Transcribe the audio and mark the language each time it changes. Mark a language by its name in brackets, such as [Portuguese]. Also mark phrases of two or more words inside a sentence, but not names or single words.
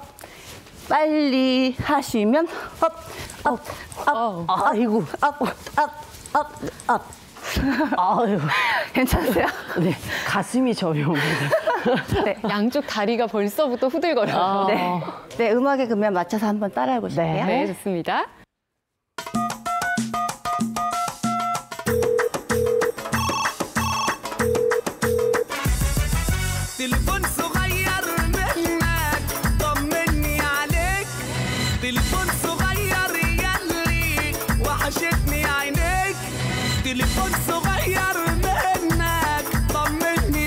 [Korean] 빨리 하시면 [English] up, up, up, [Korean] 아이고. [English] up, up, up, up. [Korean] 아유. 괜찮으세요? 네, 가슴이 저려옵니다. 네. 양쪽 다리가 벌써부터 후들거려요. 네. 네, 음악에 그러면 맞춰서 한번 따라해 보실게요. 네, 좋습니다. [Arabic] تليفون صغير منك طمني عليك تليفون صغير يلي وحشتني عينيك تليفون صغير منك طمني